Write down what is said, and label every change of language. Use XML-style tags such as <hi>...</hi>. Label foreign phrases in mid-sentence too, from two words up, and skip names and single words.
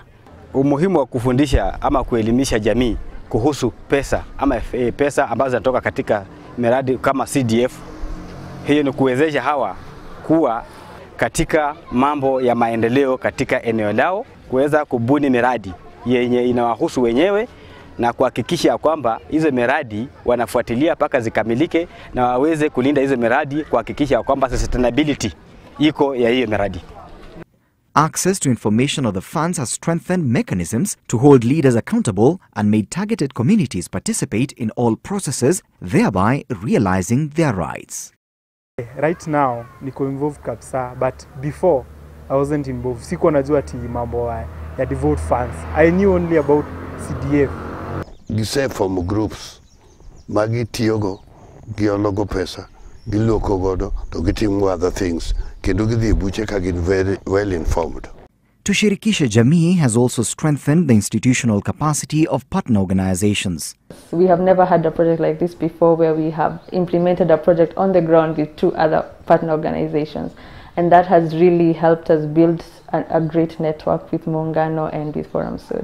<sw>Umuhimu wa kufundisha ama kuelimisha jamii kuhusu pesa ama pesa ambazo zinatoka katika miradi kama CDF, hiyo ni kuwezesha hawa kuwa katika mambo ya maendeleo katika eneo lao, kuweza kubuni miradi yenye inawahusu wenyewe na kuhakikisha kwamba hizo miradi wanafuatilia mpaka zikamilike na waweze kulinda hizo miradi, kuhakikisha kwamba sustainability iko ya hiyo miradi.</sw> <en>Access to information of the funds has strengthened mechanisms to hold leaders accountable and made targeted communities participate in all processes, thereby realizing their rights. Right now,</en> <sw>niko involved kabisa,</sw> <en>but before I wasn't involved.</en> <sw>Siko najua ati mambo ya</sw> <en>devolved funds. I knew only about CDF.</en> <luo>Gise</luo> <en>from groups,</en> <luo>magi tiyogo, giologo pesa, giloko godo, to gitimu</luo> <en>other things.</en> <luo>Kendo gidhi buche ka gin</luo> <en>very well informed. Tushirikishe Jamii has also strengthened the institutional capacity of partner organizations. We have never had a project like this before, where we have implemented a project on the ground with 2 other partner organizations. And that has really helped us build a great network with Muungano and with Forum Sud.</en>